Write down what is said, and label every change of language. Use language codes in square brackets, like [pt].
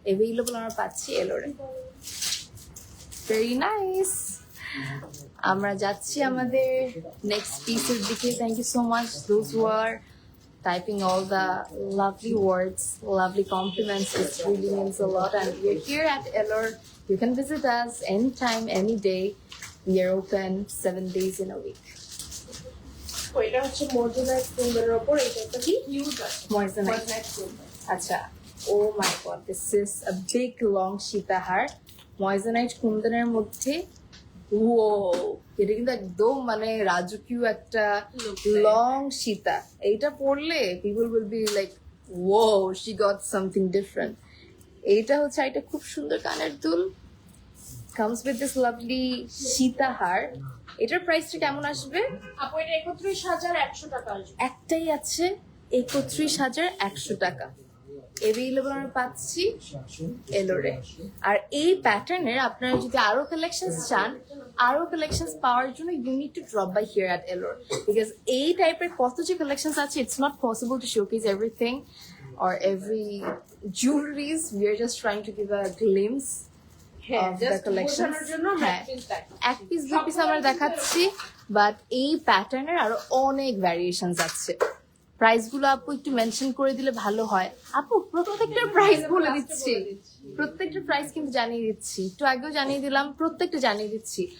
[bn] Available আমরা পাচ্ছি এলোরে, very nice. আমরা যাচ্ছি আমাদের নেক্সট পিসের দিকে। [en] Thank you so much those who are typing all the lovely words, lovely compliments. It really means a lot. And we're here at Elor. You can visit us anytime, any day. We are open 7 days in a week. [bn] এটা হচ্ছে মজুদার কুন্দনের উপর এটা একটা কি? Huge আছে [en] Moissanite. [bn] মজুদার Kundan [en] আচ্ছা, oh my god, this is a big long sitahar moissanite [bn] কুন্দনের মধ্যে। ও, এটা কিন্তু একদম মানে রাজকীয় একটা [en] Look, [bn] লং সীতা। এইটা পরলে [en] People will be like, oh she got something different. [bn] এইটা হচ্ছে একটা খুব সুন্দর কানের দুল, [en] comes with this lovely [bn] সীতাহার। এটার প্রাইসটা কেমন আসবে? আপু এটা 31,100 টাকা আসবে। একটাই আছে 31,100 টাকা। এভেইলেবল আমরা পাচ্ছি এলোরে। আর এই প্যাটার্নের আপনারা যদি আরো কালেকশনস চান, আরো কালেকশনস পাওয়ার জন্য [en] you need to drop by here at Elor, [bn] because এই টাইপের কত যে কালেকশনস আছে, [en] It's not possible to showcase everything or every jewelries. We are just trying to give a glimpse [bn] হ্যাঁ [en] of the just collections. [bn] বোঝানোর জন্য হ্যাঁ। ম্যাপিং দেখো এক পিস দু পিস আমরা দেখাচ্ছি, বাট এই প্যাটার্নের আরো অনেক ভ্যারিয়েশনস আছে। প্রাইস গুলো আপু একটু মেনশন করে দিলে ভালো হয়। আপু প্রত্যেকটার প্রাইস বলে দিচ্ছি, প্রত্যেকটা প্রাইস কিন্তু জানিয়ে দিচ্ছি, একটু আগেও জানিয়ে দিলাম, প্রত্যেকটা জানিয়ে দিচ্ছি।